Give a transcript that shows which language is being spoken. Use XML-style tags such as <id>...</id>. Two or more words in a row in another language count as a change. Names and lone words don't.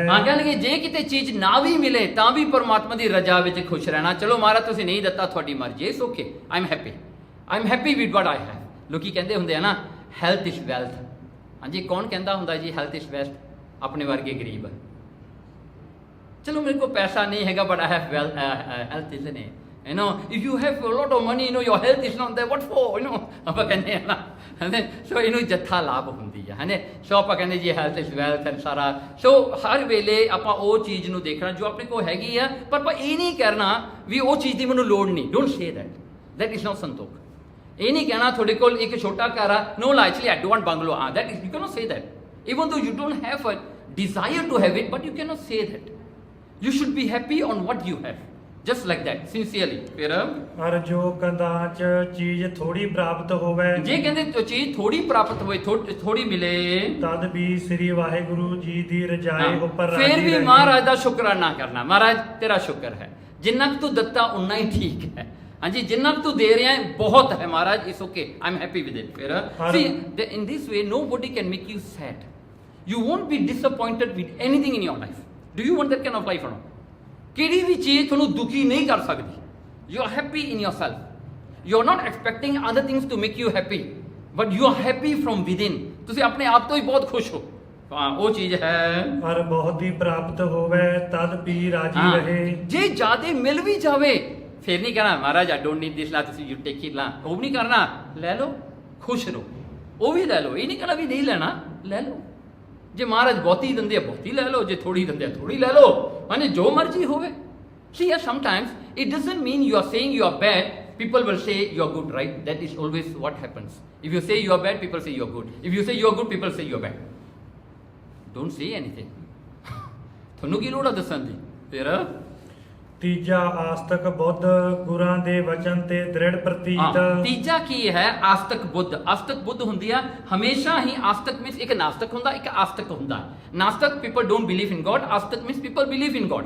<pa>ਹਾਂ, ਕਹਿੰਦੇ ਜੇ ਕਿਤੇ ਚੀਜ਼ ਨਾ ਵੀ ਮਿਲੇ ਤਾਂ ਵੀ ਪਰਮਾਤਮਾ ਦੀ ਰਜਾ ਵਿੱਚ ਖੁਸ਼ ਰਹਿਣਾ। ਚਲੋ ਮਹਾਰਾਜ ਤੁਸੀਂ ਨਹੀਂ ਦਿੱਤਾ, ਤੁਹਾਡੀ ਮਰਜ਼ੀ,</pa> <en>It's okay, I am happy with what I have.</en> <pa>ਲੋਕੀ ਕਹਿੰਦੇ ਹੁੰਦੇ ਆ ਨਾ</pa> <en>health is wealth.</en> <pa>ਹਾਂਜੀ, ਕੌਣ ਕਹਿੰਦਾ ਹੁੰਦਾ ਜੀ</pa> <en>health is wealth?</en> <pa>ਆਪਣੇ ਵਰਗੇ ਗਰੀਬ। ਚਲੋ ਮੇਰੇ ਕੋਲ ਪੈਸਾ ਨਹੀਂ ਹੈਗਾ</pa> <en>but I have health, isn't it? If you have a lot of money, your health is not there, what for?</en> <pa>ਆਪਾਂ ਕਹਿੰਦੇ ਆ ਨਾ। ਸੋ ਇਹਨੂੰ ਜੱਥਾ ਲਾਭ ਹੁੰਦੀ ਹੈ, ਹੈ। ਸੋ ਆਪਾਂ ਕਹਿੰਦੇ ਜੀ</pa> <en>health is wealth</en> <pa>ਐਂਡ ਸਾਰਾ। ਸੋ ਹਰ ਵੇਲੇ ਆਪਾਂ ਉਹ ਚੀਜ਼ ਨੂੰ ਦੇਖਣਾ ਜੋ ਆਪਣੇ ਕੋਲ ਹੈਗੀ ਆ, ਪਰ ਆਪਾਂ ਇਹ ਨਹੀਂ ਕਰਨਾ ਵੀ ਉਹ ਚੀਜ਼ ਦੀ ਮੈਨੂੰ ਲੋੜ ਨਹੀਂ।</pa> <en>don't say that is not</en> <pa>ਸੰਤੋਖ। ਇਹ ਨਹੀਂ ਕਹਿਣਾ ਤੁਹਾਡੇ ਕੋਲ ਇੱਕ ਛੋਟਾ ਘਰ ਆ,</pa> <en>no actually I don't want bungalow, that is, you cannot say that even though you don't have a desire to have it, but you cannot say that। You should be happy on what you have, just like that, sincerely।</en> <pa>ਫਿਰ ਅਰ ਜੋ ਕਦਾਚ ਚੀਜ਼ ਥੋੜੀ ਪ੍ਰਾਪਤ ਹੋਵੇ, ਜੇ ਕਹਿੰਦੇ ਚੀਜ਼ ਥੋੜੀ ਪ੍ਰਾਪਤ ਹੋਵੇ, ਥੋੜੀ ਮਿਲੇ, ਤਦ ਵੀ ਸ੍ਰੀ ਵਾਹਿਗੁਰੂ ਜੀ ਦੀ ਰਜਾਈ ਉੱਪਰ ਰਾਜੀ ਫਿਰ ਵੀ ਮਹਾਰਾਜ ਦਾ ਸ਼ੁਕਰਾਨਾ ਕਰਨਾ। ਮਹਾਰਾਜ ਤੇਰਾ ਸ਼ੁਕਰ ਹੈ, ਜਿੰਨਾ ਕੁ ਤੂੰ ਦਿੱਤਾ ਉਨਾ ਹੀ ਠੀਕ ਹੈ। ਹਾਂਜੀ, ਜਿੰਨਾ ਕੁ ਤੂੰ ਦੇ ਰਿਹਾ ਹੈ ਬਹੁਤ ਹੈ ਮਹਾਰਾਜ,</pa> <en>It's okay, I am happy with it.</en> <pa>ਫਿਰ</pa> <en>see in this way nobody can make you sad, you won't be disappointed with anything in your life। Do you want that kind of life or not?</en> <pa>ਕਿਹੜੀ ਵੀ ਚੀਜ਼ ਤੁਹਾਨੂੰ ਦੁਖੀ ਨਹੀਂ ਕਰ ਸਕਦੀ।</pa> <en>You are happy in yourself, you are not expecting other things to make you happy। But you are happy from within,</en> <pa>ਤੁਸੀਂ ਆਪਣੇ ਆਪ ਤੋਂ ਹੀ ਬਹੁਤ ਖੁਸ਼ ਹੋ। ਹਾਂ, ਉਹ ਚੀਜ਼ ਹੈ। ਔਰ ਬਹੁਤ ਹੀ ਪ੍ਰਾਪਤ ਹੋਵੇ ਤਦ ਵੀ ਰਾਜੀ ਹਾਂ, ਰਹੇ। ਜੇ ਜ਼ਿਆਦੇ ਮਿਲ ਵੀ ਜਾਵੇ ਫਿਰ ਨਹੀਂ ਕਹਿਣਾ ਮਹਾਰਾਜ</pa> <en>I don't need this,</en> <pa>ਲਾ ਤੁਸੀਂ</pa> <en>you take it,</en> <pa>ਲਾ ਉਹ ਵੀ ਨਹੀਂ ਕਰਨਾ, ਲੈ ਲਓ ਖੁਸ਼ ਰਹੋ, ਉਹ ਵੀ ਲੈ ਲਓ, ਇਹ ਨਹੀਂ ਕਹਿਣਾ ਵੀ ਨਹੀਂ ਲੈਣਾ, ਲੈ ਲਓ। ਜੇ ਮਹਾਰਾਜ ਬਹੁਤੀ ਦਿੰਦੇ ਆ ਬਹੁਤੀ ਲੈ ਲਓ, ਜੇ ਥੋੜੀ ਦਿੰਦੇ ਆ ਥੋੜੀ ਲੈ ਲਓ, ਹਾਂਜੀ ਜੋ ਮਰਜ਼ੀ ਹੋਵੇ।</pa> <en>See, sometimes it doesn't mean you are saying you are bad, people will say you are good, right? That is always what happens. If you say you are bad, people say you are good. If you say you are good, people say you are bad. Don't say anything.</en> <pa>ਤੁਹਾਨੂੰ ਕੀ ਲੋੜ ਆ ਦੱਸਣ ਦੀ? ਫਿਰ ਤੀਜਾ ਆਸਤਕ ਬੁੱਧ, ਗੁਰਾਂ ਦੇ ਵਚਨ ਤੇ ਦ੍ਰਿੜ ਪ੍ਰਤੀਤ। ਤੀਜਾ ਕੀ ਹੈ? ਆਸਤਕ ਬੁੱਧ। ਆਸਤਕ ਬੁੱਧ ਹੁੰਦੀ ਆ ਹਮੇਸ਼ਾ ਹੀ।</pa> <en>ਆਸਤਕ means</en> <pa>ਇੱਕ ਨਾਸਤਕ ਹੁੰਦਾ, ਇੱਕ ਆਸਤਕ ਹੁੰਦਾ। ਨਾਸਤਕ</pa> <en>people don't believe in God, ਆਸਤਕ means people believe in God।</en>